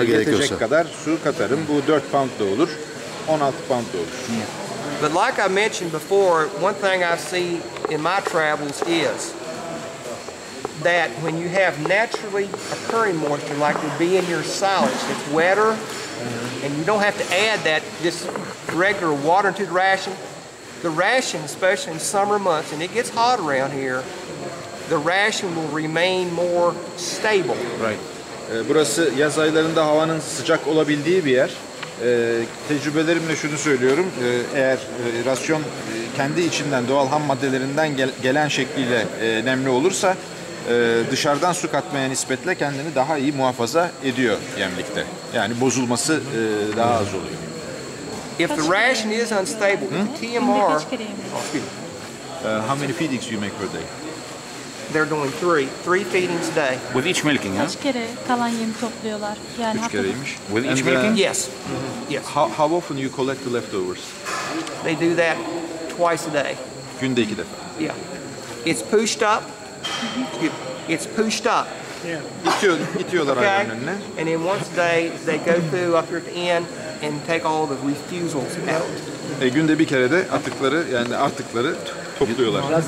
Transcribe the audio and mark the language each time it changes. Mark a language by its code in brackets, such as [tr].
[tr] yetecek kadar su katarım. Bu 4 pound da olur, 16 pound da olur. [en] But like I mentioned before, one thing I see in my travels is that when you have naturally occurring moisture, like would be in your solids, it's wetter, and you don't have to add that just regular water into the ration, especially in summer months, and it gets hot around here, the ration will remain more stable. Right. [tr] Burası yaz aylarında havanın sıcak olabildiği bir yer. Tecrübelerimle şunu söylüyorum. Eğer rasyon kendi içinden doğal ham maddelerinden gelen şekliyle nemli olursa dışarıdan su katmaya nispetle kendini daha iyi muhafaza ediyor yemlikte. Yani bozulması daha az oluyor. [en] If the ration is unstable, the TMR, How many feedings you make per day? they're doing three feedings a day. With each milking, huh? [tr] Kaç kere kalan yemi topluyorlar? Yani 3 kereymiş. [en] With each And, milking? Yes, yes. How often you collect the leftovers? They do that twice a day. [tr] Günde 2 defa. [en] Yeah. It's pushed up. It's pushed up. [tr] İtiyorlar [en] Okay? [tr] hayvanın önüne. [en] And then once a day, they go through up here at the end and take all the refusals out. [tr] Günde bir kere de artıkları topluyorlar.